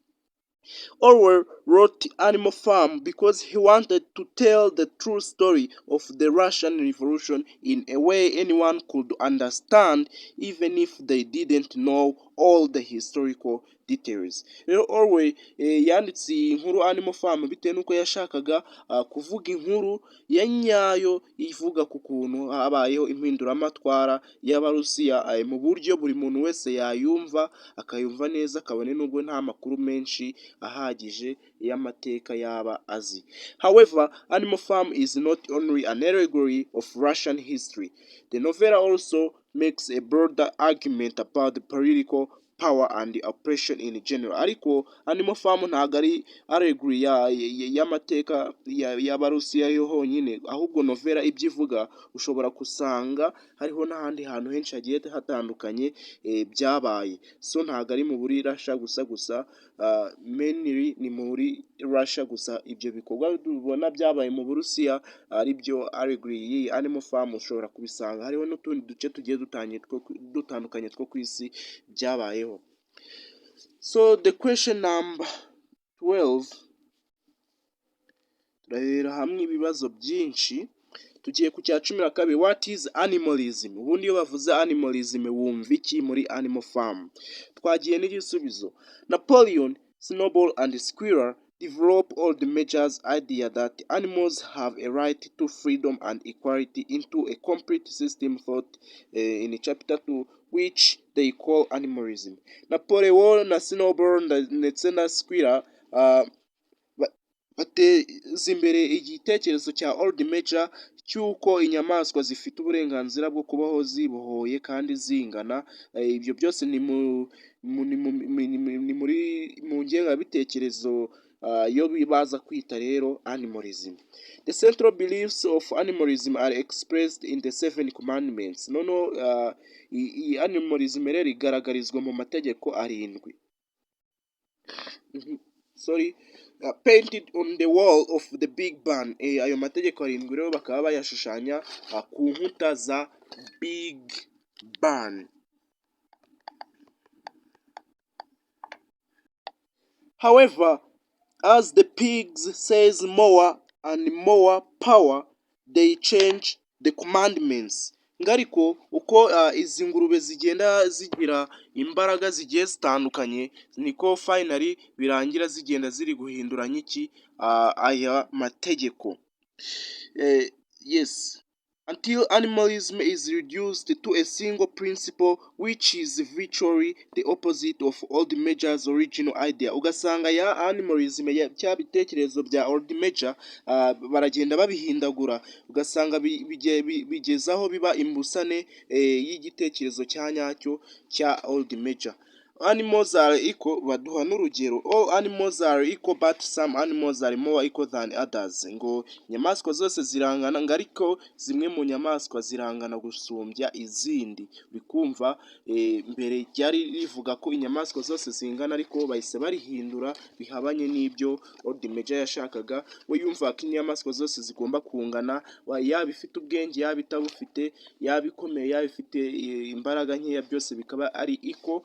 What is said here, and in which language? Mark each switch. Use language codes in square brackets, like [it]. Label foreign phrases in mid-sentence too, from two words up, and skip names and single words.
[en] Orwell wrote Animal Farm because he wanted to tell the true story of the Russian Revolution in a way anyone could understand, even if they didn't know all the historical details. [rw] Rero Orwell yanditse inkuru Animal Farm bitewe nuko yashakaga kuvuga inkuru ya nyayo ivuga ku kuntu habayeho impinduramatwara y'Abarusiya mu buryo buri muntu wese yayumva, akayumva neza, kabone nubwo nta makuru menshi ahagije y'amateka yaba azi. [en] However, Animal Farm is not only an allegory of Russian history. The novella also makes a broader argument about the political power and the oppression in general. [rw] Ariko Animal Farm ntabwo ari allegory y'amateka y'Abarusiya yo honyine, ahubwo novella ibyo ivuga ushobora kusanga hariho n'ahandi hantu henshi hagiye hatandukanye byabaye. So ntabwo ari mu buri Russia gusa mainly ni muri Russia gusa. Ibyo bikorwa tubona byabaye mu Burusiya ari byo allegory y'iyi Animal Farm ushobora kubisanga hariho n'utundi duce tugiye dutandukanye two ku isi byabayeho. [en] So the question number 12 [rw] turahera hamwe ibibazo byinshi. Tugiye ku cya 12. [en] What is animalism? [rw] Ubundi iyo bavuze animalism wumva iki muri Animal Farm? Twagiye n'igisubizo. [en] Napoleon, Snowball and Squirrel develop all the measures idea that animals have a right to freedom and equality into a complete system thought in chapter 2 which they call animalism. [rw] Napoleon na Snowball ndetse na Squirrel bateza imbere igitekerezo cya old major cy'uko inyamaswa zifite uburenganzira bwo kubaho zibohoye kandi zingana. Ibyo byose ni mu ngengabitekerezo yo baza kwita rero animalism. [en] The central beliefs of animalism are expressed in the 7 commandments. [rw] Iyi animalism rero igaragarizwa mu mategeko 7. [en] Painted on the wall of the Big Bang. [rw] Ayo mategeko 7 rero bakaba bayashushanya ku nkuta za Big Bang. [en] However, as the pigs says more and more power, they change the commandments. [rw] Ngariko uko izi ngurube zigenda zigira imbaraga zigiye zitandukanye, niko finally birangira zigenda ziri guhinduranya iki aya mategeko. [en] Yes, until animalism is reduced to a single principle which is virtually the opposite of old major's original idea. [rw] Ugasanga ya animalism ya cya bitekerezo bya old major baragenda babihindagura, ugasanga bigezaho biba imbusane y'igitekerezo cya nyacyo cya old major. [en] Animals are equal, [rw] baduha n'urugero. [en] All animals are equal but some animals are more equal than others. [rw] Ngo inyamaswa zose zirangana, ariko zimwe mu nyamaswa zirangana gusumbya izindi. Bikumva mbere ryari rivuga ko inyamaswa zose zingana, ariko bahise barihindura bihabanye n'ibyo old major yashakaga. We yumva ko inyamaswa zose zigomba kungana, yaba ifite ubwenge, yaba itabufite, yaba ikomeye, yaba ifite imbaraga nkeya, byose bikaba ari equal.